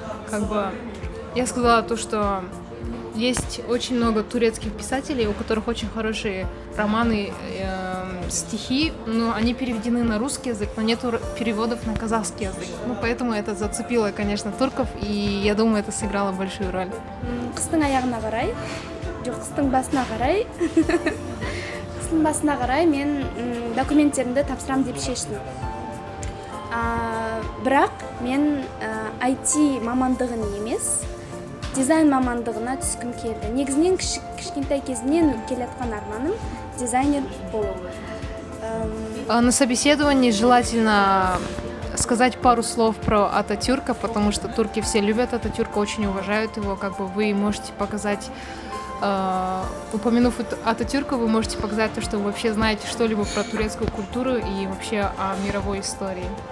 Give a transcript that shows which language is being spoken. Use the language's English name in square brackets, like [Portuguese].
[Russian] Как бы я сказала то, что есть очень много турецких писателей, у которых очень хорошие романы, стихи, но они переведены на русский язык, но нет переводов на казахский язык. Ну, поэтому это зацепило, конечно, турков, и я думаю, это сыграло большую роль. [Kazakh] Қыстың аяғына қарай, жоқ, қыстың басына қарай, қыстың басына қарай мен документтерімді тапсырам деп шештім. Бірақ мен IT мамандығын емес, дизайн мамандығына түскім келді. Негізінен кішкентай кезінен келатқан арманым дизайнер болу. [Russian] На собеседовании желательно сказать пару слов про Ататюрка, потому что турки все любят Ататюрка, очень уважают его. Как бы вы можете показать, упомянув Ататюрка, вы можете показать то, что вы вообще знаете что-либо про турецкую культуру и вообще о мировой истории.